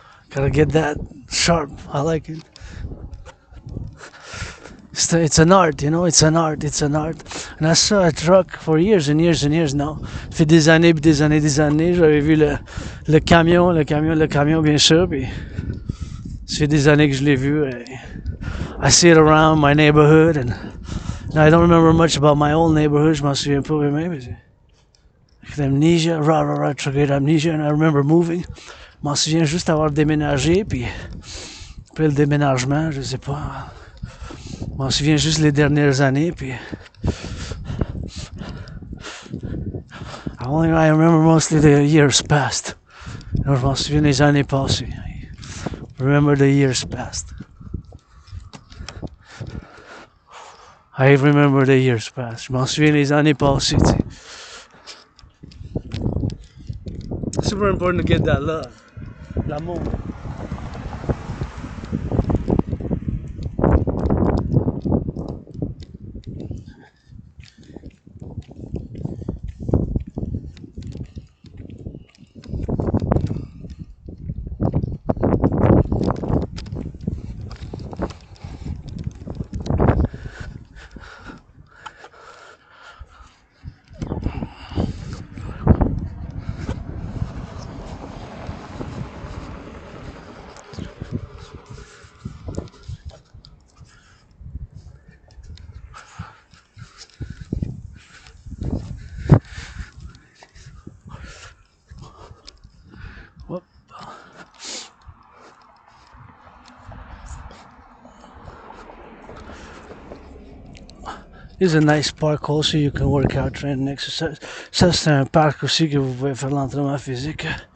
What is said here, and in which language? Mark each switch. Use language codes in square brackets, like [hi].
[en] Gotta get that sharp. I like it. It's an art, you know. It's an art. And I saw a truck for years and years now. [fr] Ça fait des années, J'avais vu le camion, bien sûr. Puis ça fait des années que je l'ai vu. [en] I see it around my neighborhood, and I don't remember much about my old neighborhood. [fr] Je m'en souviens pas bien, mais [en] amnesia, triggered amnesia, and I remember moving. [fr] Je m'en souviens juste avoir déménagé, puis après le déménagement, je sais pas. Je m'en souviens juste les dernières années, puis [en] I remember mostly the years past. [fr] Alors, je m'en souviens des années passées. [en] Remember the years past. I remember the years past. [fr] Je m'en souviens des années passées, tu sais. [en] Super important to get that love. L'amour. There's a nice park also you can work out, train and exercise. [fr] Ça, c'est un parc aussi que vous pouvez faire l'entraînement physique.